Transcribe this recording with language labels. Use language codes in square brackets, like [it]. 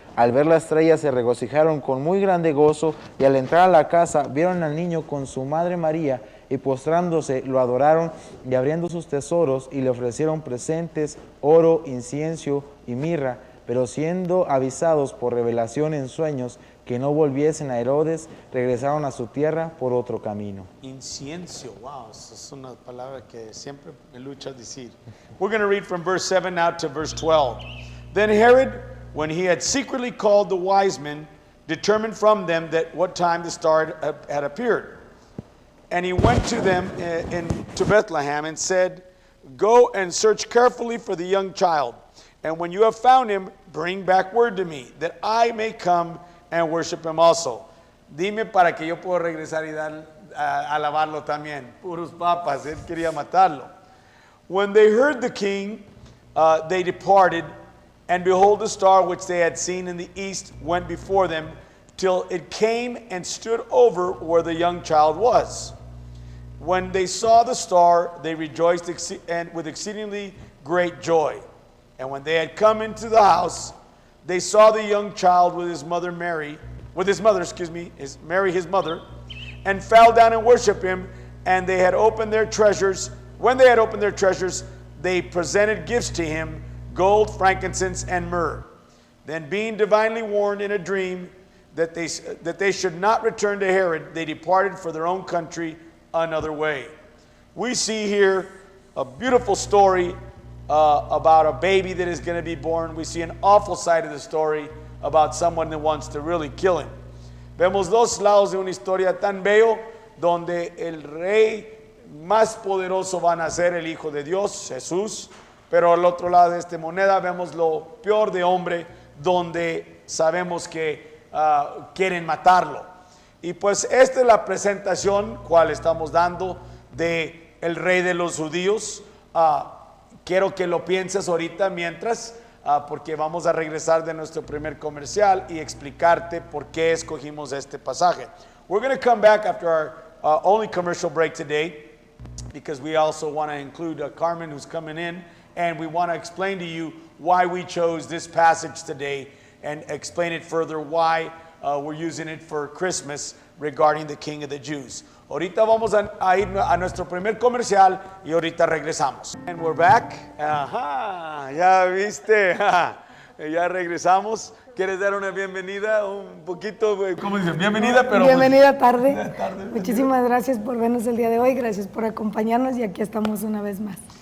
[es] Al ver la estrella se regocijaron con muy grande gozo, y al entrar a la casa vieron al niño con su madre María, y postrándose lo adoraron, y abriendo sus tesoros, y le ofrecieron presentes, oro, incienso y mirra. Pero siendo avisados por revelación en sueños que no volviesen a Herodes, regresaron a su tierra por otro camino. Incienso, wow, esa es una palabra que siempre me lucha a decir. [en] We're going to read from verse 7 now to verse 12. Then Herod, when he had secretly called the wise men, determined from them that what time the star had appeared. And he went to them to Bethlehem and said, "Go and search carefully for the young child. And when you have found him, bring back word to me, that I may come and worship him also." [es] Dime para que yo pueda regresar y dar, alabarlo también. Puros papas, él quería matarlo. [en] When they heard the king, they departed, and behold, the star which they had seen in the east went before them, till it came and stood over where the young child was. When they saw the star, they rejoiced with exceedingly great joy. And when they had come into the house, they saw the young child with his mother Mary, Mary his mother, and fell down and worshiped him. And they had opened their treasures. When they had opened their treasures, they presented gifts to him, gold, frankincense, and myrrh. Then, being divinely warned in a dream that they should not return to Herod, they departed for their own country another way. We see here a beautiful story about a baby that is going to be born. We see an awful side of the story about someone that wants to really kill him. [es] Vemos dos lados de una historia tan bello donde el rey más poderoso va a nacer, el Hijo de Dios, Jesús, pero al otro lado de esta moneda vemos lo peor de hombre, donde sabemos que quieren matarlo. Y pues esta es la presentación cual estamos dando de el rey de los judíos. Quiero que lo pienses ahorita mientras, porque vamos a regresar de nuestro primer comercial y explicarte por qué escogimos este pasaje. [en] We're going to come back after our only commercial break today, because we also want to include Carmen, who's coming in, and we want to explain to you why we chose this passage today and explain it further why we're using it for Christmas regarding the King of the Jews. [es] Ahorita vamos a ir a nuestro primer comercial y ahorita regresamos. [en] And we're back. [es] Ajá, ya viste. Ya regresamos. ¿Quieres dar una bienvenida? Un poquito, ¿cómo dicen? Bienvenida, pero... Bienvenida tarde. Muchísimas gracias por vernos el día de hoy. Gracias por acompañarnos y aquí estamos una vez más.